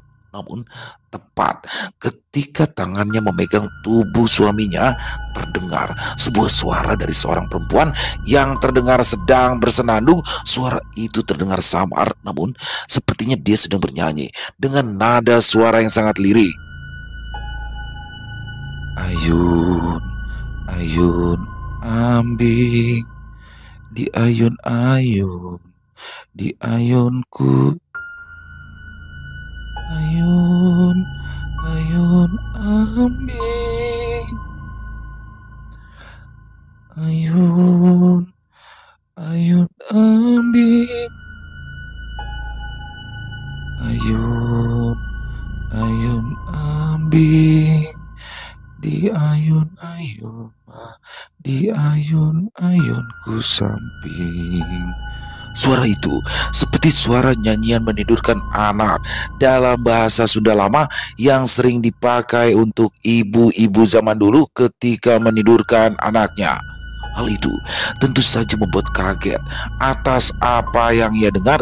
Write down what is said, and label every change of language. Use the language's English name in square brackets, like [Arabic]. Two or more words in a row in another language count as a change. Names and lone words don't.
[Indonesian] Namun tepat ketika tangannya memegang tubuh suaminya, terdengar sebuah suara dari seorang perempuan yang terdengar sedang bersenandung. Suara itu terdengar samar, namun sepertinya dia sedang bernyanyi dengan nada suara yang sangat lirik. [Sundanese] Ayun, ayun, ambing, di ayun-ayun, di ayunku. Ayun, ayun, ambing, ayun, ayun, ambing, ayun, ayun, ambing. Di ayun-ayun, di ayun-ayunku samping. [Indonesian] Suara itu seperti suara nyanyian menidurkan anak dalam bahasa Sunda lama yang sering dipakai untuk ibu-ibu zaman dulu ketika menidurkan anaknya. Hal itu tentu saja membuat kaget atas apa yang ia dengar.